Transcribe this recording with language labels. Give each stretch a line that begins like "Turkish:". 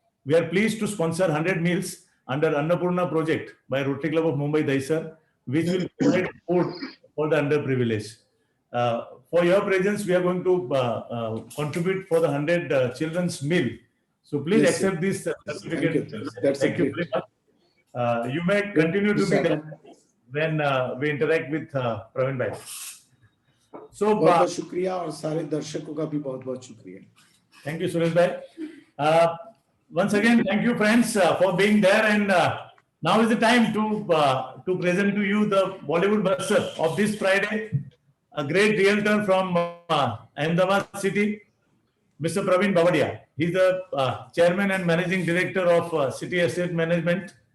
English: We are pleased to sponsor 100 meals under Annapurna project by Rotary Club of Mumbai Dahisar, which will provide food for the underprivileged. For your presence, we are going to contribute for the 100 children's meal. So please accept this certificate. Thank you. You may continue to be there. when we interact with Praveen bhai. So
Hindi: बहुत बहुत शुक्रिया और सारे दर्शकों का भी बहुत बहुत शुक्रिया.
English: thank you, Suresh bhai. Once again, thank you, friends, for being there. And now is the time to present to you the Bollywood buster of this Friday, a great realtor from Ahmedabad city, Mr. Praveen Bavadia. He's the chairman and managing director of City Estate Management.